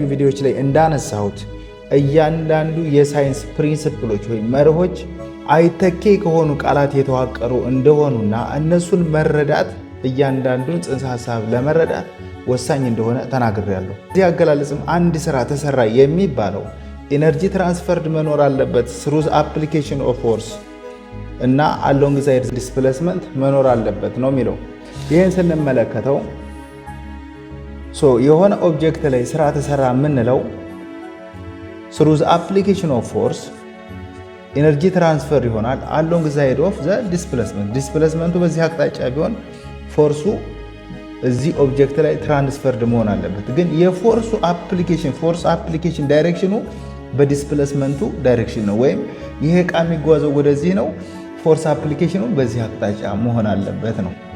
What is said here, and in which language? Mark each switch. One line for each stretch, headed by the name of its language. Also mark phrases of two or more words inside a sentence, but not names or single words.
Amharic: ቪዲዮዎች ላይ እንዳነሳሁት እያንዳንዱ የሳይንስ ፕሪንሲፕሎች ወይም መርሆች አይተኬ ከሆኑ ቃላት የተዋቀሩ እንደሆኑና እነሱን መረዳት እያንዳንዱን ጽንሰ ሐሳብ ለመረዳት ወሳኝ እንደሆነ ተናግሬያለሁ። እዚህ አገላለጽም አንድ ስራ ተሰራ የሚባለው
English: ኢነርጂ ትራንስፈርድ
Amharic: መኖር አለበት ስሩ
English: አፕሊኬሽን ኦፍ ፎርስ
Amharic: እና
English: አሎንግ ሳይድ ዲስፕሌስመንት
Amharic: መኖር አለበት ነው የሚለው። ይህን ስንመለከተው የሆነ ኦብጀክት ላይ ስራ ተሰራ የምንለው
English: through the application of force ኤነርጂ ትራንስፈር
Amharic: ይሆናል
English: along the side of the displacement
Amharic: ዲስፕሌስመንቱ በዚህ አቅጣጫ ቢሆን ፎርሱ እዚህ ኦብጀክት ላይ ትራንስፈርድ መሆን አለበት። ግን የፎርሱ አፕሊኬሽን
English: ፎርስ አፕሊኬሽን
Amharic: ዳይሬክሽኑ በዲስፕሌስመንቱ ዳይሬክሽን ነው። ወይም ይሄ ዕቃ የሚጓዘው ወደዚህ ነው፣ ፎርስ አፕሊኬሽኑ በዚህ አቅጣጫ መሆን አለበት ነው።